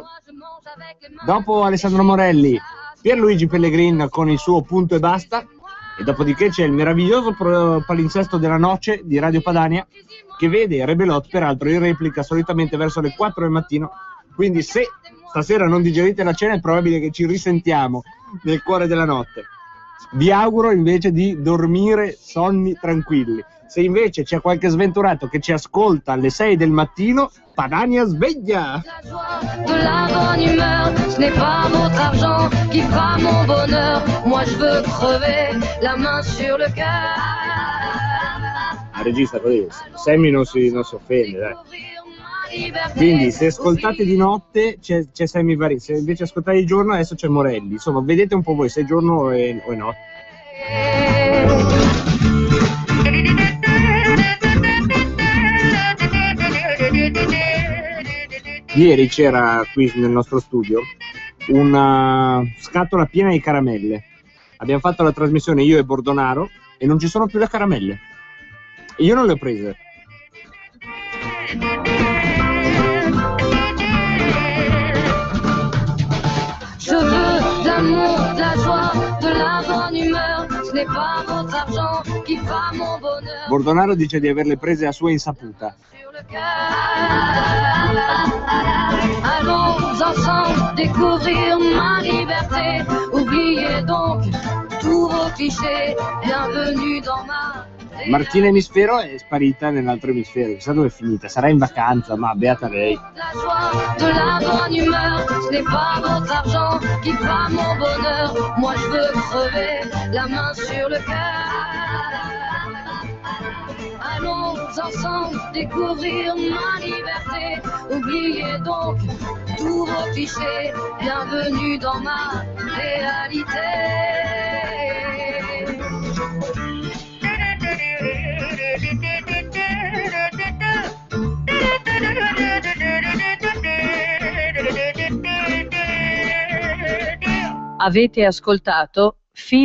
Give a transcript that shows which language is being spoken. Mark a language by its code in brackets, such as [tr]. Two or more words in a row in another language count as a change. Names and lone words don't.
[it] Dopo Alessandro Morelli, Pierluigi Pellegrin con il suo Punto e Basta, e dopodiché c'è il meraviglioso palinsesto della noce di Radio Padania, che vede Rebelot peraltro in replica solitamente verso le 4 del mattino, quindi se stasera non digerite la cena è probabile che ci risentiamo nel cuore della notte. Vi auguro invece di dormire sonni tranquilli. Se invece c'è qualche sventurato che ci ascolta alle 6 del mattino, Padania sveglia! [fr] Ce n'est pas votre argent qui fera mon bonheur. Moi je veux crever la main sur le cœur. [it] La regista così, Sammy non si offende, dai. Quindi se ascoltate di notte c'è Sammy Varin, se invece ascoltate di giorno adesso c'è Morelli. Insomma, vedete un po' voi se è giorno o è notte. Ieri c'era qui nel nostro studio una scatola piena di caramelle. Abbiamo fatto la trasmissione io e Bordonaro e non ci sono più le caramelle. E io non le ho prese. [fr] Je veux de l'amour, de la joie, de la bonne humeur. Ce n'est pas votre argent qui fa mon bonheur. [it] Bordonaro dice di averle prese a sua insaputa. [fr] Allons ensemble découvrir ma liberté. Oubliez donc tous vos clichés. Bienvenue dans ma... [it] Martina Emisfero è sparita nell'altro emisfero, chissà dove è finita, sarà in vacanza, ma beata lei. [fr] La joie, de la bonne humeur, ce n'est pas votre argent qui fera mon bonheur. Moi je veux crever la main sur le cœur. Allons ensemble découvrir ma liberté. Oubliez donc tous vos clichés. Bienvenue dans ma réalité. [it] Avete ascoltato Filo Diretto.